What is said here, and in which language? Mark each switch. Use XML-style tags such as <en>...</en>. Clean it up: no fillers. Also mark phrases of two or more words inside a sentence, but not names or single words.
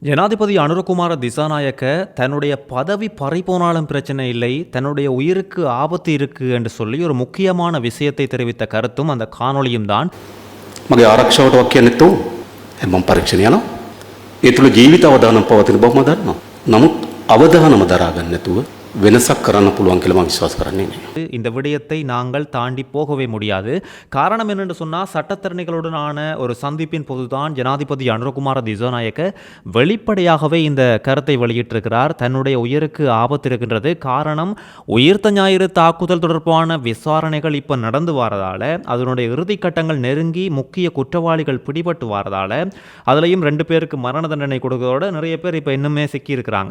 <ta>ஜனாதிபதி அனுரகுமார திசாநாயக்க தன்னுடைய பதவி பறிபோனாலும் பிரச்சனை இல்லை, தன்னுடைய உயிருக்கு ஆபத்து இருக்கு என்று சொல்லி ஒரு முக்கியமான விஷயத்தை தெரிவித்த கருத்தும் அந்த காணொளியும் தான்.</ta> <si>මගේ ආරක්ෂාවට වක් කියන්නේ නැතුව මම පරීක්ෂණ යනවා. ඒ තුල ජීවිත අවදානම් පවතින බව මම දන්නවා. නමුත් අවදානම දරා ගන්න නැතුව වෙනසක් කරන්න පුළුවන් කියලා මම විශ්වාස කරන්නේ නැහැ.</si> <ta>இந்த விடயத்தை நாங்கள் தாண்டி போகவே முடியாது. காரணம் என்னென்று சொன்னால், சட்டத்தரணிகளுடனான ஒரு சந்திப்பின் போதுதான் ஜனாதிபதி அனுரகுமார திசாநாயக்க வெளிப்படையாகவே இந்த கருத்தை வெளியிட்டிருக்கிறார். தன்னுடைய உயிருக்கு ஆபத்து இருக்கின்றது, காரணம் உயிர்த்த ஞாயிறு தாக்குதல் தொடர்பான விசாரணைகள் இப்போ நடந்து வரதால, அதனுடைய இறுதிக்கட்டங்கள் நெருங்கி முக்கிய குற்றவாளிகள் பிடிபட்டு வரதால, அதுலேயும் 2 பேருக்கு மரண தண்டனை கொடுக்கறதோட நிறைய பேர் இப்போ இன்னுமே சிக்கியிருக்கிறாங்க.</ta>